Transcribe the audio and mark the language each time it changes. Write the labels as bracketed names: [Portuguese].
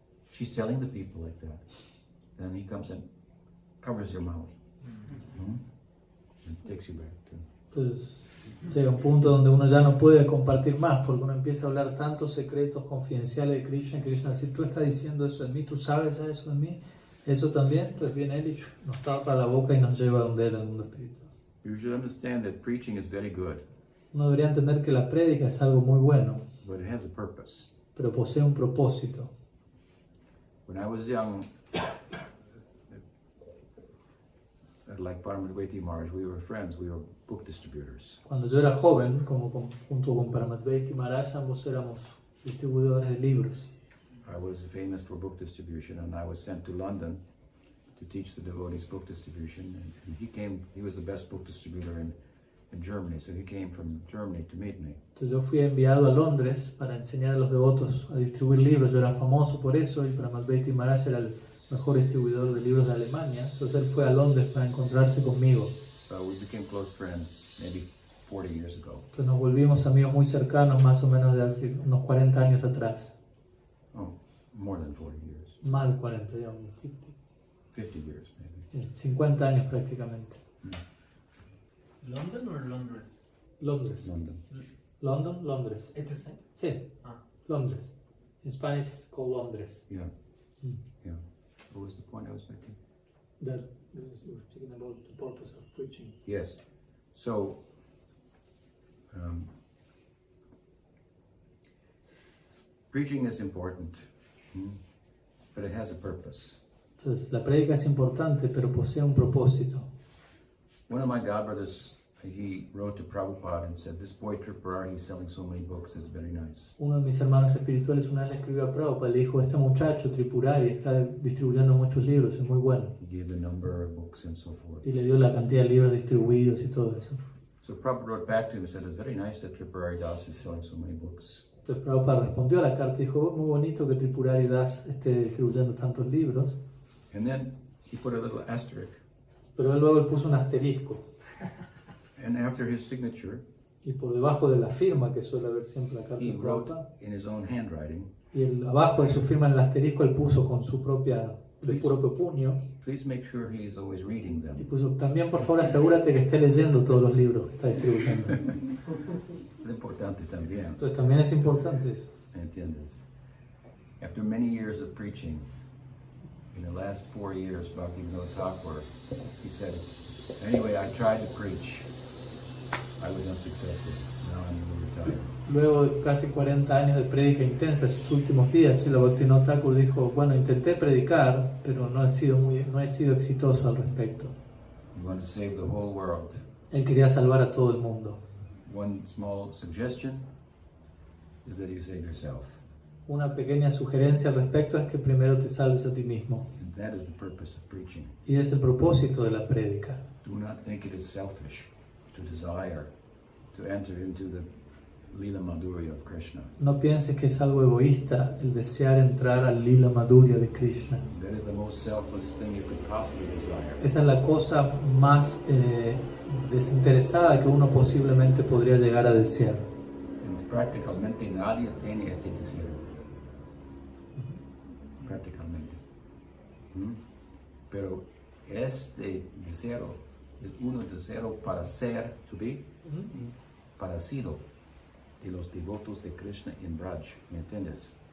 [English] She's telling the people like that. Then he comes and covers your mouth. And takes you back to. [Spanish] Entonces llega un punto donde uno ya no puede compartir más, porque uno empieza a hablar tantos secretos confidenciales de Krishna, y Krishna dice, tú estás diciendo eso en mí, tú sabes ya eso en mí, eso también. Entonces viene él y nos tapa la boca y nos lleva a donde él, al mundo espiritual. [English] You should understand that preaching is very good, [Spanish] Uno debería entender que la prédica es algo muy bueno, [English] but it has a purpose. [Spanish] pero posee un propósito. [English] When I was young, like Paramatvaiti Maharaj, we were friends, we were book distributors. [Spanish] Cuando yo era joven, junto con Paramatvaiti Maharaj, ambos éramos distribuidores de libros. [English] I was famous for book distribution, and I was sent to London to teach the devotees book distribution. And he was the best book distributor in Germany, so he came from Germany to meet me. [Spanish] Entonces yo fui enviado a Londres para enseñar a los devotos a distribuir libros. Yo era famoso por eso, y Paramatvaiti Maharaj era el mejor distribuidor de libros de Alemania. Entonces él fue a Londres para encontrarse conmigo. [English] So we became close friends maybe 40 years ago. [Spanish] Entonces nos volvimos amigos muy cercanos, más o menos de hace unos 40 años atrás. [English] Oh, more than 40 years. [Spanish] Más de 40, digamos, 50. [English] 50 years maybe. [Spanish] Sí, 50 años prácticamente. [English] London or [Spanish] Londres? Londres. [English] London. London, Londres. It's the same? [Spanish] Sí, Ah. Londres. [English] In Spanish it's called Londres. Yeah. Mm. Yeah. What was the point I was making? That we were speaking about the purpose of preaching. Yes. So, preaching is important, but it has a purpose. [Spanish] Entonces, la prédica es importante, pero posee un propósito. [English] One of my godbrothers, he wrote to Prabhupada and said, this boy Tripurari, he's selling so many books, it's very nice. [Spanish] Uno de mis hermanos espirituales una vez le escribió a Prabhupada, le dijo, este muchacho Tripurari está distribuyendo muchos libros, es muy bueno. [English] He gave the number of books and so forth. [Spanish] Y le dio la cantidad de libros distribuidos y todo eso. [English] So Prabhupada wrote back to him and said, it's very nice that Tripurari Das is selling so many books. [Spanish] Entonces Prabhupada respondió a la carta y dijo, muy bonito que Tripurari Das esté distribuyendo tantos libros. [English] And then he put a little asterisk. [Spanish] Pero él luego le puso un asterisco. [English] And after his signature, [Spanish] Y por debajo de la firma, que suele haber siempre la carta [English] he [Spanish] de [English] wrote Prabhupada, in his own handwriting, [Spanish] y abajo de su firma en el asterisco él puso con su propio puño, [English] please make sure he is always reading [Spanish] y [English] them. [Spanish] puso, también por favor asegúrate que esté leyendo todos los libros que está distribuyendo. Es importante también, Entonces también es importante eso. ¿entiendes? [English] After many years of preaching, in the last 4 years, Bhaktivinoda Thakur, he said, anyway, I tried to preach. I was unsuccessful. Now I'm retired. [Spanish] Luego de casi 40 años de prédica intensa, sus últimos días, Srila Bhaktivinoda Thakur dijo, bueno, intenté predicar, pero no he sido exitoso al respecto. [English] You want to save the whole world. [Spanish] Él quería salvar a todo el mundo. [English] One small suggestion is that you save yourself. [Spanish] Una pequeña sugerencia al respecto es que primero te salves a ti mismo. [English] And that is the purpose of preaching. [Spanish] Y es el propósito de la prédica. [English] Do not think it is selfish to desire to enter into the Lila Madhurya of Krishna. [Spanish] No pienses que es algo egoísta el desear entrar al Lila Madhurya de Krishna. [English] That is the most selfless thing you could possibly desire. [Spanish] Esa es la cosa más desinteresada que uno posiblemente podría llegar a desear. And prácticamente nadie tiene este deseo. Prácticamente. Pero este deseo es uno deseo para ser, [English] to be, [Spanish] parecido de los devotos de Krishna en Braj, ¿me entiendes?